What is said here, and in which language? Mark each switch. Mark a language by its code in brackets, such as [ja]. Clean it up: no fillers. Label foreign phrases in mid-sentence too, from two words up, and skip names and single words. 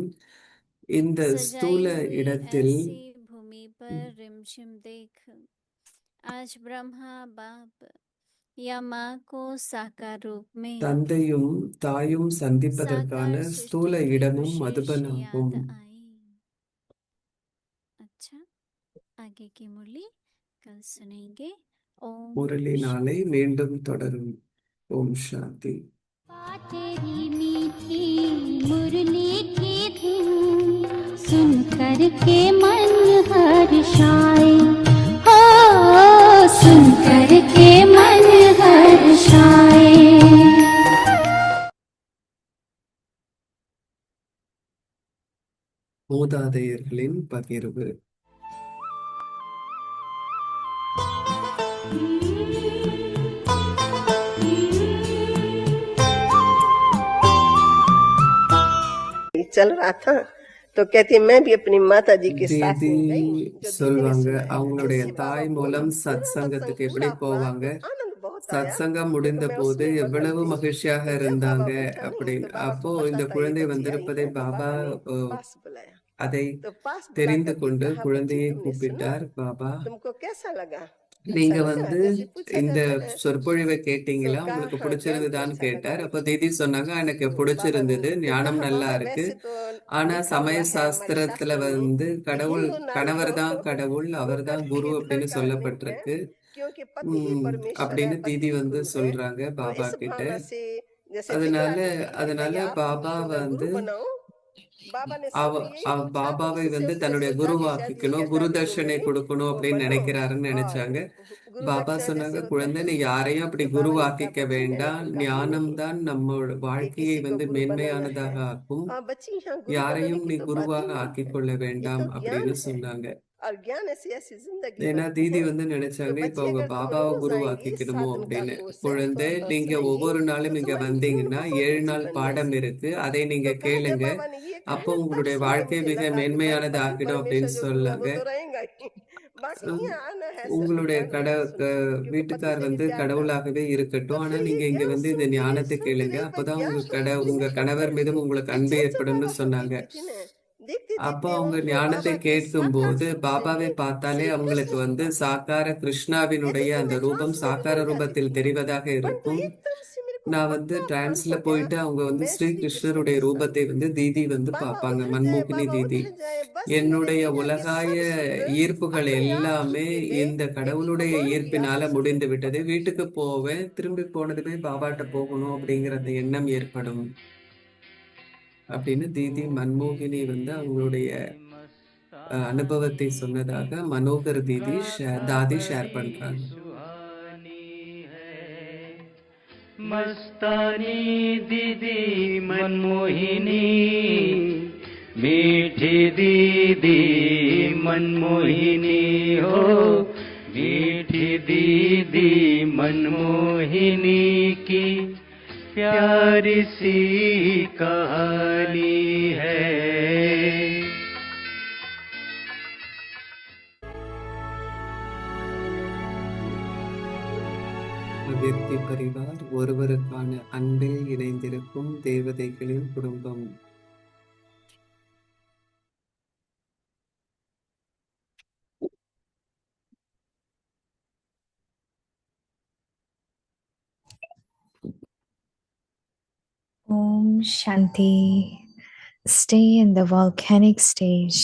[ta] இந்த ஸ்தூல இடத்தில் தந்தையும் தாயும் சந்திப்பதற்கான ஸ்தூல இடமும் மதுபனாகும். முரளி நாளை மீண்டும் தொடரும். ஓம் சாந்தி. [hi] तेरी मीठी मुरली की धुन सुन कर के मन हर्षाए. हो सुन कर के मन हर्षाए. [ta] மூதாதையர்களின் பகிர்வு. [hi] चल रहा था तो कहती मैं भी अपनी माता जी के साथ [ta] தீதி [hi] में गई जो दीदी ने [ta] சொல்வாங்க [hi] सुनाया [ta] அவங்களுடைய [hi] ऐसे बाबा [ta] தாய் [hi] बोले [ta] மூலம் [hi] बिना [ta] சத் [hi] सत्संग [ta] சங்கத்துக்கு எப்படி [hi] छोड़ा हुआ [ta] போவாங்க, [hi] आनंद बहुत आया [ta] சத்சங்கம் [hi] क्योंकि [ta] முடிந்த [hi] मैं [ta] போது [hi] उसमें मगन [ta] எவ்வளவு [hi] थी [ta] மகிழ்ச்சியாக [hi] तो जब [ta] இருந்தாங்க [hi] बाबा बैठा नहीं तो [ta] அப்படின்னு. [hi] बाबा [ta] அப்போ [hi] को पता [ta] இந்த [hi] था ये [ta] குழந்தை [hi] बच्ची आई [ta] வந்திருப்பதை [hi] है तो [ta] பாபா [hi] बाबा ने [ta] அஹ், [hi] पास बुलाया [ta] அதை [hi] तो पास [ta] தெரிந்து [hi] बुला करके [ta] கொண்டு [hi] कहा बच्ची [ta] குழந்தையை [hi] तुमने सुना [ta] கூப்பிட்டார் பாபா. [hi] तुमको कैसा लगा [ta] நீங்க [hi] अच्छा लगा [ta] வந்து [hi] जैसे पूछा [ta] இந்த [hi] जाता है [ta] சொற்பொழிவை [hi] तो [ta] கேட்டீங்களா, [hi] कहा [ta] உங்களுக்கு [hi] हाँ ज्ञान [ta] பிடிச்சிருந்ததான்னு [hi] कैसा लगा [ta] கேட்டார். அப்ப [hi] बच्ची [ta] தீதி சொன்னாங்க எனக்கு [hi] तो बाबा ने [ta] பிடிச்சிருந்தது, [hi] तो [ta] ஞானம் [hi] कहा [ta] நல்லா [hi] बाबा [ta] இருக்கு. [hi] वैसे तो [ta] ஆனா [hi] लिखा [ta] சமய [hi] हुआ है हमारे [ta] சாஸ்திரத்துல [hi] शास्त्रों में [ta] வந்து [hi] कि [ta] கடவுள் [hi] हिंदू नारी [ta] கணவர் [hi] को [ta] தான் கடவுள், [hi] दो [ta] அவர் தான் குரு [hi] कभी [ta] அப்படின்னு [hi] धड़का नहीं है [ta] சொல்லப்பட்டிருக்கு. [hi] क्योंकि पति ही परमेश्वर है [ta] அப்படின்னு [hi] पति [ta] தீதி [hi] ही [ta] வந்து [hi] गुरु है [ta] சொல்றாங்க [hi] तो [ta] பாபா [hi] इस [ta] கிட்ட. [hi] भावना से जैसे [ta] அதனால [hi] दिखलाती थी कि [ta] அதனால [hi] भैया आप [ta] பாபா [hi] मुझको मैं गुरु [ta] வந்து [hi] बनाऊं बाबा ने [ta] அவ [hi] सबको यही [ta] அவ [hi] पूछा तो [ta] பாபாவை [hi] इससे [ta] வந்து [hi] उसने [ta] தன்னுடைய [hi] सोचा कि शायद ये [ta] குருவாக்கிக்கணும், [hi] जैसा [ta] குரு [hi] भी तुम [ta] தட்சணை [hi] नहीं [ta] கொடுக்கணும் [hi] वो [ta] அப்படின்னு [hi] बनो [ta] நினைக்கிறாருன்னு [hi] और [ta] நினைச்சாங்க. [hi] गुरु [ta] பாபா [hi] दक्षिणा [ta] சொன்னாங்க, [hi] जैसे होता [ta] குழந்தை [hi] है [ta] நீ याரையும் அப்படி [hi] तो बाबा ने कहा [ta] குருவாக்கிக்க [hi] बच्ची मैंने [ta] வேண்டாம், [hi] तो कहा ही [ta] ஞானம் [hi] नहीं [ta] தான் நம்மளோட [hi] कि [ta] வாழ்க்கையை [hi] किसी को [ta] வந்து [hi] गुरु बनाना है [ta] மேன்மையானதாக ஆக்கும், [hi] बच्ची यहाँ गुरु बनाने [ta] யாரையும் [hi] की [ta] நீ [hi] तो बात ही [ta] குருவாக [hi] नहीं [ta] ஆக்கிக் [hi] है [ta] கொள்ள [hi] ये [ta] வேண்டாம் [hi] तो ज्ञान [ta] அப்படின்னு [hi] है [ta] சொன்னாங்க. [hi] और ज्ञान ऐसी ऐसी जिंदगी [ta] ஏன்னா [hi] बनती [ta] தீதி [hi] है [ta] வந்து [hi] तो [ta] நினைச்சாங்க இப்ப [hi] बच्ची [ta] அவங்க [hi] अगर तुम [ta] பாபாவை [hi] रोज आएंगी [ta] குருவாக்கிக்கணுமோ [hi] साधन का [ta] அப்படின்னு. [hi] कोर्स है [ta] குழந்தை [hi] तो [ta] நீங்க [hi] सुनेंगी [ta] ஒவ்வொரு [hi] तो [ta] நாளும் இங்க [hi] तुम्हारी जिंदगी [ta] வந்தீங்கன்னா [hi] बहुत [ta] 7 [hi] अच्छी [ta] நாள் [hi] बन [ta] பாடம் [hi] जाएगी [ta] இருக்கு, அதை நீங்க [hi] तो कहा जब [ta] கேளுங்க, [hi] बाबा ने ये [ta] அப்போ [hi] कहा तब [ta] உங்களுடைய [hi] से [ta] வாழ்க்கை [hi] मुझे [ta] மிக [hi] लगा कि भाई पति [ta] மேன்மையானதாகிடும் அப்படின்னு [hi] परमेश्वर जो गुरु है वो [ta] சொன்னாங்க. [hi] तो रहेगा ही बाकी [ta] உம், [hi] यहाँ आना है सिर्फ [ta] உங்களுடைய [hi] ज्ञान लेना सुनना क्योंकि पति [ta] வீட்டுக்கார் [hi] से भी [ta] வந்து [hi] प्यार था [ta] கடவுளாகவே [hi] तो [ta] இருக்கட்டும், ஆனா [hi] फिर [ta] நீங்க [hi] ये [ta] இங்க [hi] ज्ञान [ta] வந்து இந்த ஞானத்தை கேளுங்க, [hi] सुनती रही पर [ta] அப்பதான் [hi] ज्ञान सुनती [ta] உங்க [hi] नहीं [ta] கணவர் மீதும் உங்களுக்கு [hi] ये [ta] அன்பு [hi] जब जब [ta] ஏற்படும்னு [hi] बाबा को [ta] சொன்னாங்க. [hi] देखती थी ना देखते [ta] அப்போ [hi] देखते [ta] அவங்க [hi] उनको [ta] ஞானத்தை [hi] बाबा के [ta] கேட்கும் [hi] साकार [ta] போது [hi] स्वरूप से [ta] பாபாவை பார்த்தாலே [hi] श्री [ta] அவங்களுக்கு [hi] कृष्ण [ta] வந்து [hi] स्वरूप [ta] சாக்கார [hi] ये [ta] கிருஷ்ணாவினுடைய [hi] देखिए [ta] அந்த [hi] मैं [ta] ரூபம் [hi] ट्रांस में भी [ta] சாக்கார [hi] नहीं जा रही [ta] ரூபத்தில் [hi] थी [ta] தெரிவதாக [hi] परंतु [ta] இருக்கும். [hi] एकदम से मेरे को [ta] நான் வந்து [hi] पक्का भान [ta] டிரான்ஸ்ல [hi] हो गया [ta] போயிட்டு அவங்க [hi] कि [ta] வந்து [hi] मैं [ta] ஸ்ரீ [hi] श्री कृष्ण [ta] கிருஷ்ணருடைய [hi] की [ta] ரூபத்தை [hi] संतान [ta] வந்து தீதி வந்து [hi] बाबा [ta] பார்ப்பாங்க, [hi] उधर जाए [ta] மன்மோகினி [hi] बाबा [ta] தீதி. [hi] उधर जाए बस मेरे [ta] என்னுடைய [hi] दुनिया के [ta] உலகாய [hi] सब सुख [ta] ஈர்ப்புகள் [hi] अपने आप [ta] எல்லாமே [hi] छूट के गए [ta] இந்த [hi] क्योंकि [ta] கடவுளுடைய [hi] भगवान की [ta] ஈர்ப்பினால [hi] आशीष से [ta] முடிந்து விட்டது. வீட்டுக்கு போவேன், திரும்பி போனதுமே பாபாட்ட போகணும் அப்படிங்கிற அந்த எண்ணம் ஏற்படும் அப்படின்னு தீதி மன்மோகினி வந்து அவங்களுடைய அனுபவத்தை சொன்னதாக மனோகர் தாதி ஷேர் பண்றாங்க. [hi] मस्तानी दीदी मनमोहिनी मीठी दीदी मनमोहिनी हो मीठी दीदी मनमोहिनी की प्यारी सी कहानी है. अव्यक्त परिवार [ta] ஒருவருக்கான அன்பில் இணைந்திருக்கும் தேவதைகளின் குடும்பம். [hi] ओम शांति. [en] Stay in the volcanic stage